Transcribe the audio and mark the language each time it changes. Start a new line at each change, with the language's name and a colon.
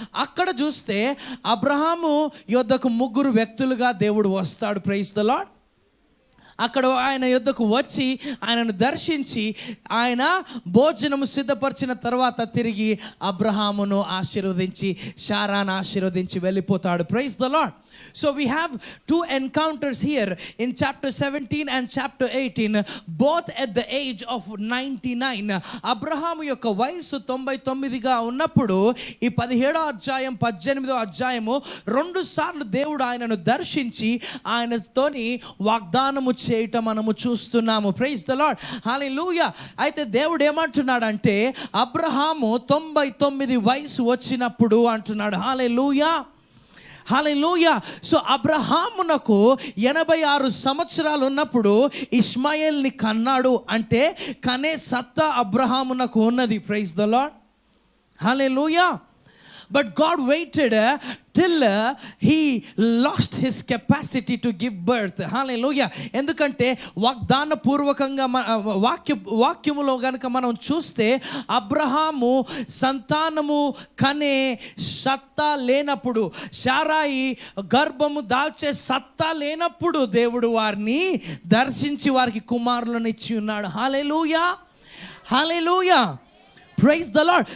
Telugu: అక్కడ చూస్తే అబ్రహాము యొద్దకు 3 వ్యక్తులుగా దేవుడు వస్తాడు.
English: Praise the Lord.
Telugu: అక్కడ ఆయన యొద్దకు వచ్చి ఆయనను దర్శించి ఆయన భోజనము సిద్ధపరిచిన తర్వాత తిరిగి అబ్రహామును ఆశీర్వదించి శారాను ఆశీర్వదించి వెళ్ళిపోతాడు.
English: Praise the Lord. So we have 2 encounters here in chapter 17 and chapter 18, both at the age of 99.
Telugu: Abraham యొక్క వయసు 99గా ఉన్నప్పుడు ఈ 17వ అధ్యాయం 18వ అధ్యాయము 2 సార్లు దేవుడు ఆయనను దర్శించి ఆయనతోని వాగ్దానము చేయటం మనము చూస్తున్నాము.
English: Praise the Lord.
Telugu: హల్లెలూయా. అయితే దేవుడు ఏమంటున్నాడంటే అబ్రహాము 99 వయసు వచ్చినప్పుడు అంటున్నాడు. హల్లెలూయా. హల్లెలూయా. సో అబ్రహామునకు 86 సంవత్సరాలు ఉన్నప్పుడు ఇష్మాయేల్ని కన్నాడు. అంటే కనే సత్తా అబ్రహామునకు ఉన్నది.
English: Praise the Lord.
Telugu: Hallelujah.
English: But God waited till he lost his capacity to give birth. Hallelujah.
Telugu: ఎందుకంటే వాగ్దాన పూర్వకంగా వాక్యములో గనుక మనం చూస్తే అబ్రహాము సంతానము కనే సత్తా లేనప్పుడు, శారాయి గర్భము దాల్చే సత్తా లేనప్పుడు దేవుడు వారిని దర్శించి వారికి కుమారులను ఇచ్చి ఉన్నాడు. హల్లెలూయా. హల్లెలూయా.
English: Praise the Lord.